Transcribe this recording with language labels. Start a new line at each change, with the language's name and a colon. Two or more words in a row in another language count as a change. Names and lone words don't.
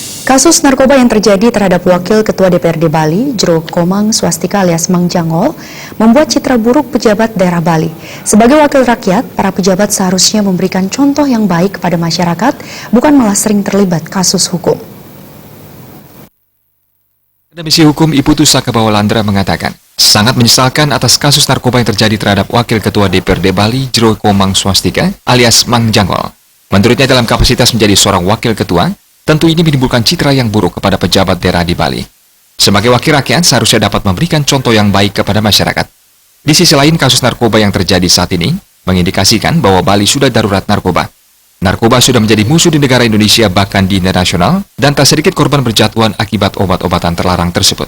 Indonesian: Kasus narkoba yang terjadi terhadap Wakil Ketua DPRD Bali, Jero Komang Swastika alias Mang Jangol, membuat citra buruk pejabat daerah Bali. Sebagai wakil rakyat, para pejabat seharusnya memberikan contoh yang baik kepada masyarakat, bukan malah sering terlibat kasus hukum. Akademisi Hukum Iputus Sakabawalandra mengatakan, sangat menyesalkan atas kasus narkoba yang terjadi terhadap Wakil Ketua DPRD Bali, Jero Komang Swastika alias Mang Jangol. Menurutnya dalam kapasitas menjadi seorang wakil ketua, tentu ini menimbulkan citra yang buruk kepada pejabat daerah di Bali. Sebagai wakil rakyat, seharusnya dapat memberikan contoh yang baik kepada masyarakat. Di sisi lain, kasus narkoba yang terjadi saat ini mengindikasikan bahwa Bali sudah darurat narkoba. Narkoba sudah menjadi musuh di negara Indonesia bahkan di internasional, dan tak sedikit korban berjatuhan akibat obat-obatan terlarang tersebut.